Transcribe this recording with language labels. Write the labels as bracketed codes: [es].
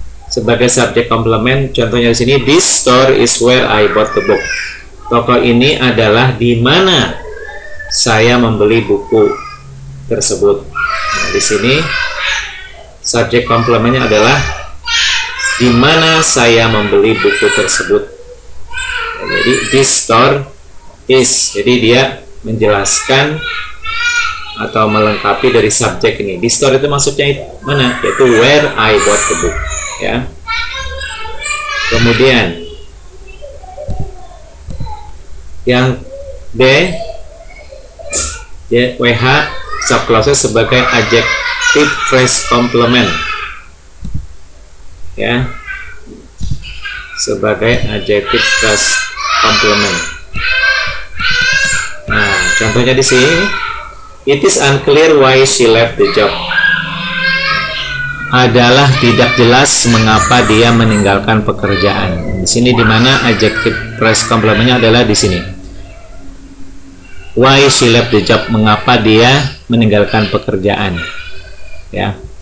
[id] Sebagai subject complement, contohnya di sini, [en] this store is where I bought the book. [id] Toko ini adalah di mana saya membeli buku tersebut. Nah, di sini subject complementnya adalah di mana saya membeli buku tersebut. Jadi [en] this store is, [id] jadi dia menjelaskan atau melengkapi dari subjek ini. [en] This store [id] itu maksudnya mana? Yaitu [en] where I bought the book. [id] Ya. Kemudian yang D, WH subclauses sebagai adjective phrase complement. Ya. Sebagai adjective phrase complement. Nah, contohnya di sini, [en] it is unclear why she left the job. [id] Adalah tidak jelas mengapa dia meninggalkan pekerjaan. Di sini di mana adjective phrase complementnya adalah di sini. [en] Why she left the job, [id] mengapa dia meninggalkan pekerjaan. Ya.